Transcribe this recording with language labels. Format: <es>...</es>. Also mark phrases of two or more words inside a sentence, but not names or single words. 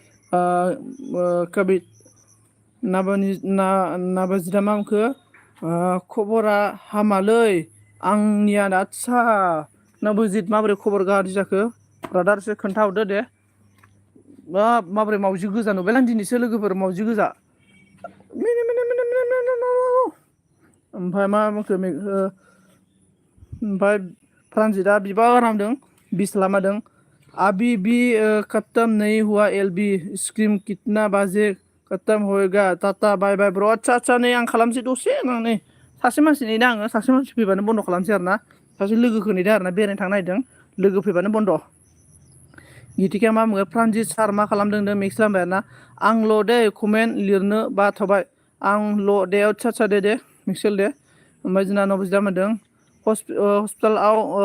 <brx>कबि नाबाजिदा मा होनखो खबरा हामालै आंनिया आदसा नाबुजित माबोरै खबर गाज्रि जाखो ब्रादार एसे खोन्थाहरदो दे माबोरै मावजि गोजा नुबाय आं दिनैसो लोगोफोर मावजि गोजा ओमफ्राय मा बुंखो ओमफ्राय प्रानजितआ बिबार नामदों बिस लामादों</brx> <hi>अभी भी खत्म नहीं हुआ एलबी स्क्रीम कितना बाजे खत्म होएगा</hi> <brx>टाटा</brx> <en>bye bye</en> <brx>ब्र आदसा नै आं खालामसै दसे नै सासे मानसि नेदों आङो सासे मानसि फैबानो बन्द' खालामसै आरो ना सासे लोगोखौ नेदों आरो ना बेरायनो थांनो नागिरदों लोगो फैबानो बन्द' गितिकाया मा बुङो प्रानजित सार मा खालामदों होनदों मिक्स खालामबाय आरो ना आंल' दे कमेन्ट लिरनो बाथ'बाय आंल' दे आदसा दे मिक्सेल दे ओमफ्राय जोंना नबजिदा मोनदों हस्पिटालाव</brx>